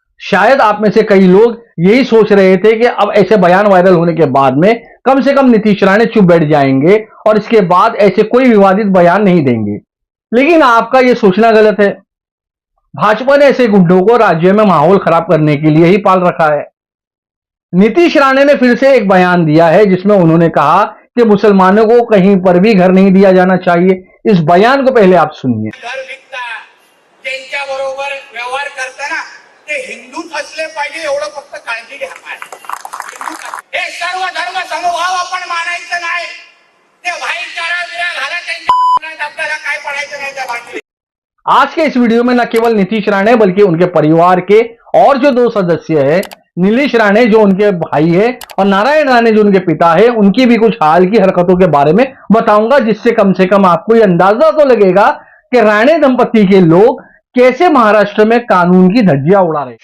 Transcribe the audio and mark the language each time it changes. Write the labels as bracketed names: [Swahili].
[Hindi] शायद आप में से कई लोग यही सोच रहे थे कि अब ऐसे बयान वायरल होने के बाद में कम से कम नीतीश राणे चुप बैठ जाएंगे और इसके बाद ऐसे कोई विवादित बयान नहीं देंगे, लेकिन आपका यह सोचना गलत है। भाजपा ने ऐसे गुंडों को राज्य में माहौल खराब करने के लिए ही पाल रखा है। नीतीश राणे ने फिर से एक बयान दिया है, जिसमें उन्होंने कहा कि मुसलमानों को कहीं पर भी घर नहीं दिया जाना चाहिए। इस बयान को पहले आप सुनिए। [Marathi] घर विकता त्यांच्या बरोबर व्यवहार करताना ते हिंदूच असले पाहिजे एवढं फक्त काळजी घ्या। हे सर्व धर्म समभाव आपण मानायचं नाही, ते भाईचारा विरा घाला त्यांच्या, आपल्याला काय पडायचं नाही त्या बाकी। [Hindi] आज के इस वीडियो में न केवल नीतीश राणे बल्कि उनके परिवार के और जो 2 सदस्य हैं, नीलेश राणे जो उनके भाई है और नारायण राणे जो उनके पिता है, उनकी भी कुछ हाल की हरकतों के बारे में बताऊंगा, जिससे कम से कम आपको यह अंदाजा तो लगेगा कि राणे दंपति के लोग कैसे महाराष्ट्र में कानून की धज्जियां उड़ा रहे।